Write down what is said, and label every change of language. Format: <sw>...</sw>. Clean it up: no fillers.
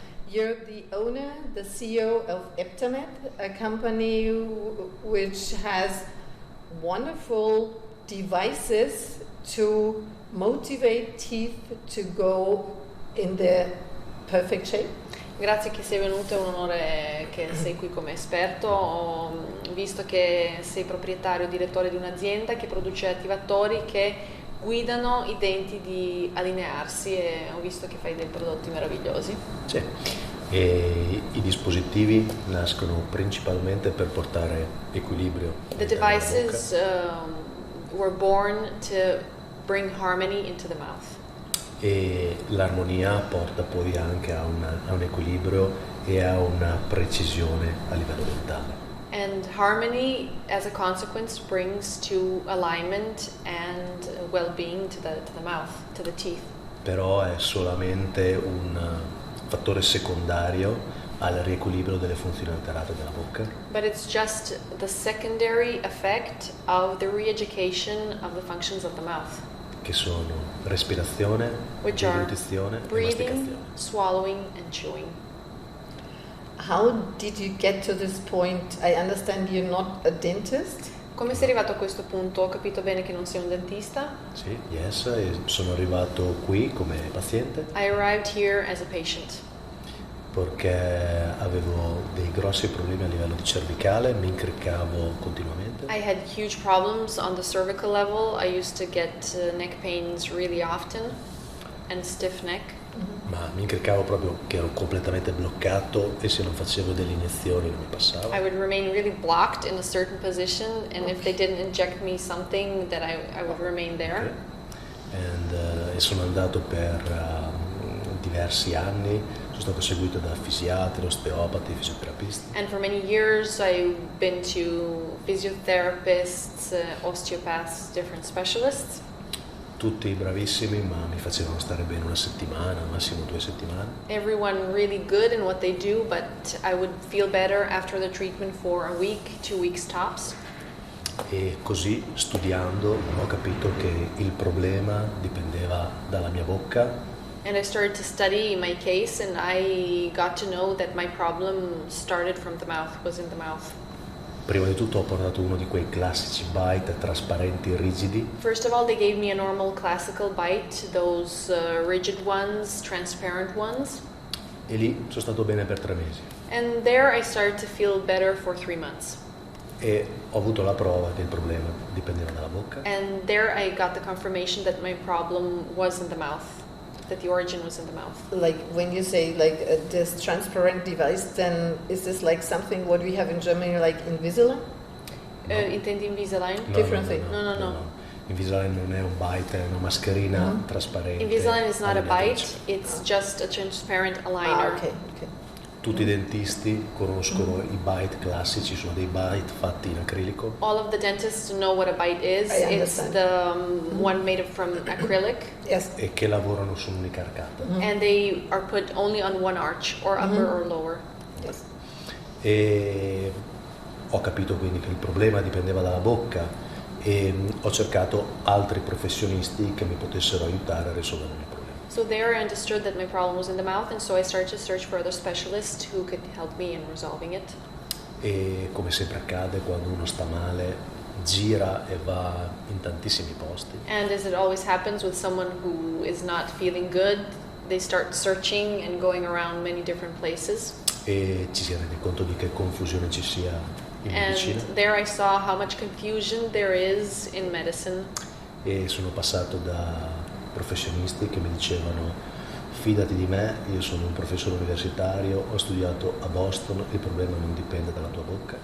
<en>You're the owner, the CEO of Eptamed, a company which has wonderful devices to motivate teeth to go in the perfect shape.</en> <it>Grazie che sei venuto, è un onore che sei qui come esperto. Ho visto che sei proprietario e direttore di un'azienda che produce attivatori che guidano i denti di allinearsi e ho visto che fai dei prodotti meravigliosi. Sì, e i dispositivi nascono principalmente per portare equilibrio.</it> <en>The devices were born to bring harmony into the mouth.</en> <it>E l'armonia porta poi anche a un equilibrio e a una precisione a livello dentale.</it> <en>And harmony, as a consequence, brings to alignment and well-being to the mouth, to the teeth.</en> <it>Però è solamente un fattore secondario al riequilibrio delle funzioni alterate della bocca.</it> <en>But it's just the secondary effect of the re-education of the functions of the mouth.</en> <it>Che sono respirazione, deglutizione e masticazione.</it> <en>Swallowing and chewing. How did you get to this point? I understand you're not a dentist.</en> <it>Come sei arrivato a questo punto? Ho capito bene che non sei un dentista? Sì,</it> <en>yes,</en> <it>e sono arrivato qui come paziente.</it> <en>I arrived here as a patient.</en> <it>Perché avevo dei grossi problemi a livello di cervicale, mi incriccavo continuamente.</it> <en>I had huge problems on the cervical level. I used to get neck pains really often and stiff neck.</en> <it>Ma mi incriccavo proprio che ero completamente bloccato e se non facevo delle iniezioni non mi passava.</it> <en>I would remain really blocked in a certain position and if they didn't inject me something that I would remain there. Okay.</en> <it>E sono andato per diversi anni. Sono stato seguito da fisiatri, osteopati, fisioterapisti.</it> <en>And for many years I've been to physiotherapists, osteopaths, different specialists.</en> <it>Tutti bravissimi, ma mi facevano stare bene una settimana, massimo 2 settimane.</it> <en>Everyone really good in what they do, but I would feel better after the treatment for a week, 2 weeks tops.</en> <it>E così, studiando, ho capito che il problema dipendeva dalla mia bocca.</it> <en>And I started to study my case and I got to know that my problem started from the mouth, was in the mouth.</en> <it>Prima di tutto ho portato uno di quei classici bite trasparenti e rigidi.</it> <en>First of all, they gave me a normal classical bite, those rigid ones, transparent ones.</en> <it>E lì sono stato bene per 3 mesi.</it> <en>And there I started to feel better for 3 months.</en> <it>E ho avuto la prova che il problema dipendeva dalla bocca.</it> <en>And there I got the confirmation that my problem was in the mouth. That the origin was in the mouth. Like when you say like this transparent device, then is this like something what we have in Germany like Invisalign? No.</en> <it>Intendi Invisalign?</it> <en>No, different thing. No.</en> <it>Invisalign non è un bite, è una mascherina trasparente.</it> <en>Invisalign is not a bite, it's just a transparent aligner. Okay.</en> <it>Tutti i dentisti conoscono i bite classici, sono dei bite fatti in acrilico.</it> <en>All of the dentists know what a bite is. It's the one made from acrylic. Yes.</en> <it>E che lavorano su un'unica arcata.</it> <en>And they are put only on one arch, or upper or lower. Yes.</en> <it>E ho capito quindi che il problema dipendeva dalla bocca e ho cercato altri professionisti che mi potessero aiutare a risolvere il problema.</it> <en>So there I understood that my problem was in the mouth, and so I started to search for other specialists who could help me in resolving it.</en> <it>E come sempre accade, quando uno sta male, gira e va in tantissimi posti.</it> <en>And as it always happens with someone who is not feeling good, they start searching and going around many different places.</en> <it>E ci si rende conto di che confusione ci sia in medicina.</it> <en>And there I saw how much confusion there is in medicine.</en> <it>E sono passato da professionisti che mi dicevano: fidati di me, io sono un professore universitario, ho studiato a Boston, il problema non dipende dalla tua bocca.</it>